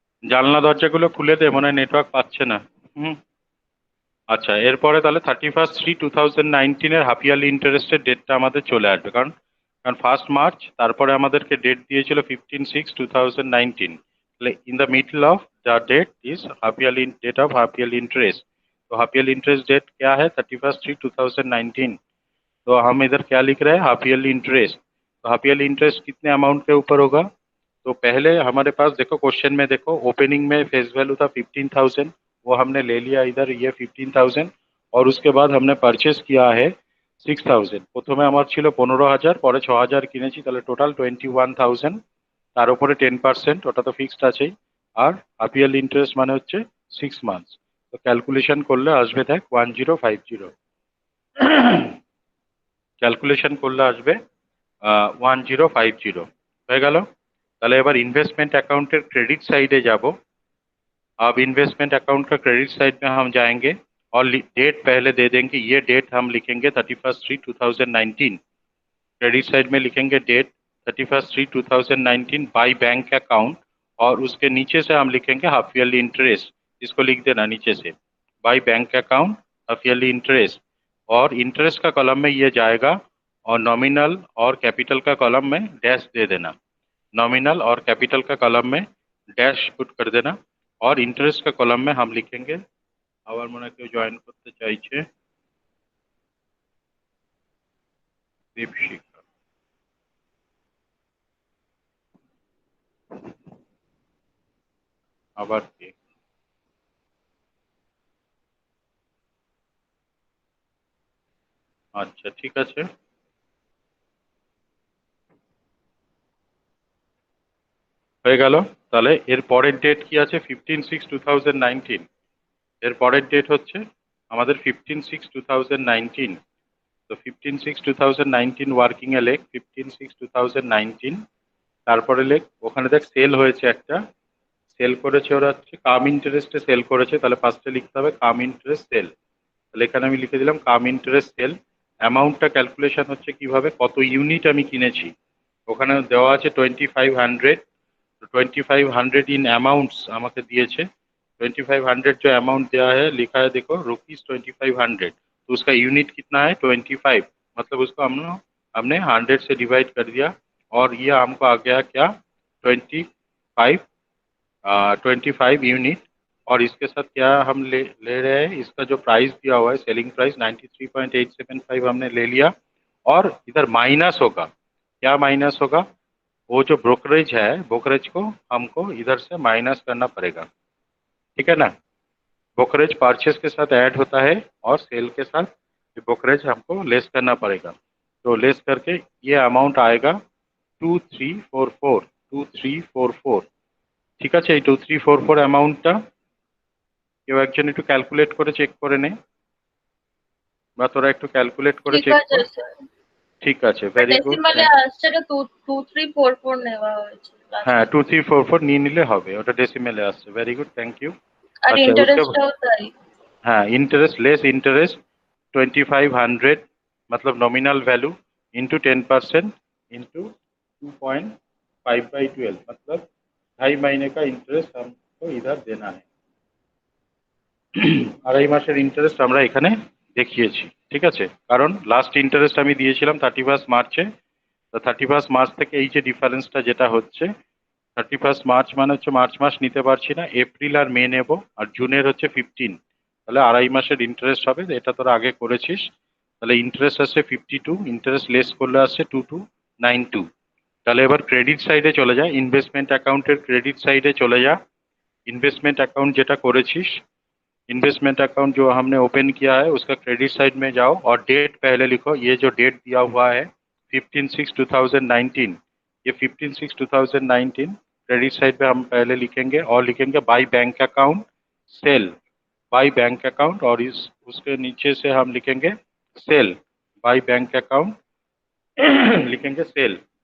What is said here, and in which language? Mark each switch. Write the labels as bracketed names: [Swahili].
[Bangla] জানলা দরজাগুলো খুলে দে, মনে হয় নেটওয়ার্ক পাচ্ছে না। হুম। আচ্ছা, এরপরে তাহলে 31/3/2019 হাফ ইয়ারলি ইন্টারেস্টের ডেটটা আমাদের চলে আসবে, কারণ কারণ 1 মার্চ, তারপরে আমাদেরকে ডেট দিয়েছিল 15/6/2019। [English] তাহলে in the middle of the date is half yearly date of half yearly interest. [Hindi] तो हाफ ईयरली इंटरेस्ट डेट क्या है? 31/3/2019। तो हम इधर क्या लिख रहे हैं? Half yearly interest. तो हाफ ईयरली इंटरेस्ट कितने अमाउंट के ऊपर होगा? तो पहले हमारे पास देखो, क्वेश्चन में देखो, ओपनिंग में फेस वैल्यू था 15,000, वो हमने ले लिया इधर, ये 15,000। और उसके बाद हमने परचेज किया है 6,000। [Bangla] প্রথমে আমার ছিল 15,000, পরে 6,000 কিনেছি, তাহলে টোটাল 21,000। তার উপরে 10%, ওটা তো ফিক্সড আছেই। আর হাফ ইয়ারলি ইন্টারেস্ট মানে হচ্ছে 6 মান্থস। তো ক্যালকুলেশন করলে আসবে দেখ 1050। ক্যালকুলেশন করলে আসবে 1050 হয়ে গেল। তাহলে এবার [Hindi] इन्वेस्टमेंट अकाउंटेर क्रेडिट साइडे [Bangla] যাব। [Hindi] अब इन्वेस्टमेंट अकाउंट का क्रेडिट साइड में हम जाएंगे और डेट पहले दे देंगे। ये डेट हम लिखेंगे 31/3/2019। क्रेडिट साइड में लिखेंगे डेट 31/3/2019 बाई बैंक अकाउंट, और उसके नीचे से हम लिखेंगे हाफ ईयरली इंटरेस्ट। इसको लिख देना नीचे से, by bank account half yearly interest. और इंटरेस्ट का कॉलम में ये जाएगा, और नॉमिनल और कैपिटल का कॉलम में डैश दे देना। नॉमिनल और कैपिटल का कॉलम में डैश पुट कर देना। और इंटरेस्ट का कॉलम में हम लिखेंगे, [Bangla] আবার মনে হয় কেউ জয়েন করতে চাইছে, [Hindi] দীপশিখা। [Bangla] আবার কি? আচ্ছা ঠিক আছে, হয়ে গেল। তাহলে এর পরের ডেট কি আছে? 15/6/2019। এর পরের ডেট হচ্ছে আমাদের 15/6/2019। তো 15/6/2019 ওয়ার্কিং এ লেখ 15/6/2019। তারপরে লেখ, ওখানে দেখ সেল হয়েছে একটা, সেল করেছে ওরা হচ্ছে কাম ইন্টারেস্টে সেল করেছে, তাহলে ফার্স্টে লিখতে হবে কাম ইন্টারেস্ট সেল। তাহলে এখানে আমি লিখে দিলাম কাম ইন্টারেস্ট সেল। অ্যামাউন্টটা ক্যালকুলেশন হচ্ছে কিভাবে, কত ইউনিট আমি কিনেছি, ওখানে দেওয়া আছে 2500। [Hindi] तो 2500 इन अमाउंट्स [Bangla] আমাকে দিয়েছে। [Hindi] 2500 जो अमाउंट दिया है, लिखा है देखो ₹2500। तो उसका यूनिट कितना है? 25। मतलब उसको हमने हमने 100 से डिवाइड कर दिया, और ये हमको आ गया क्या? 25। 25 यूनिट। और इसके साथ क्या हम ले रहे हैं? इसका जो प्राइस दिया हुआ है, सेलिंग प्राइस 93.875 हमने ले लिया। और इधर माइनस होगा, क्या माइनस होगा? वो जो ब्रोकरेज है, ब्रोकरेज को हमको इधर से माइनस करना पड़ेगा। ठीक है ना? ब्रोकरेज परचेज के साथ ऐड होता है, और सेल के साथ ब्रोकरेज हमको लेस करना पड़ेगा। तो लेस करके ये अमाउंट आएगा 2344। 2344। [Bangla] ঠিক আছে, এই 2344 অ্যামাউন্টটা কেউ একজন একটু ক্যালকুলেট করে চেক করে নে, বা তোরা একটু ক্যালকুলেট করে ঠিক চেক আছে কর। স্যার। ঠিক আছে, [English] Very good. [Bangla] ডেসিমালে আসছে এটা 2344 নেওয়া হয়েছে হ্যাঁ, লাস্ট। 2344 নিয়ে নিলে হবে, ওটা ডেসিমেলে আসছে। [English] Very good, thank you. [Bangla] আর আচ্ছা, [Hindi] उसके [Bangla] ইন্টারেস্টটাও তাই। [Hindi] हाँ, इंटरेस्ट लेस इंटरेस्ट 2500, मतलब नॉमिनल वैल्यू इंटू 10% इंटू 2.5/12, मतलब 2.5 महीने का इंटरेस्ट हमको इधर देना है। [Bangla] 2.5 মাসের ইন্টারেস্ট আমরা এখানে দেখিয়েছি। ঠিক আছে, কারণ লাস্ট ইন্টারেস্ট আমি দিয়েছিলাম 31 মার্চে। তো 31 মার্চ থেকে এই যে ডিফারেন্সটা যেটা হচ্ছে, 31 মার্চ মানে হচ্ছে মার্চ মাস নিতে পারছি না, এপ্রিল আর মে নেব, আর জুনের হচ্ছে 15। তাহলে 2.5 মাসের ইন্টারেস্ট হবে, এটা তোরা আগে করেছিস। তাহলে ইন্টারেস্ট আসছে 52, ইন্টারেস্ট লেস করলে আসছে 2292। তাহলে এবার ক্রেডিট সাইডে চলে যা, ইনভেস্টমেন্ট অ্যাকাউন্টের ক্রেডিট সাইডে চলে যা। ইনভেস্টমেন্ট অ্যাকাউন্ট যেটা করেছিস, [Hindi] इन्वेस्टमेंट अकाउंट जो हमने ओपन किया है उसका क्रेडिट साइड में जाओ और डेट पहले लिखो। ये जो डेट दिया हुआ है 15/6/2019, ये 15/6/2019 क्रेडिट साइड पे हम पहले लिखेंगे और लिखेंगे by bank account cell, by bank account, और इस उसके नीचे से हम लिखेंगे सेल, बाई बैंक अकाउंट लिखेंगे सेल।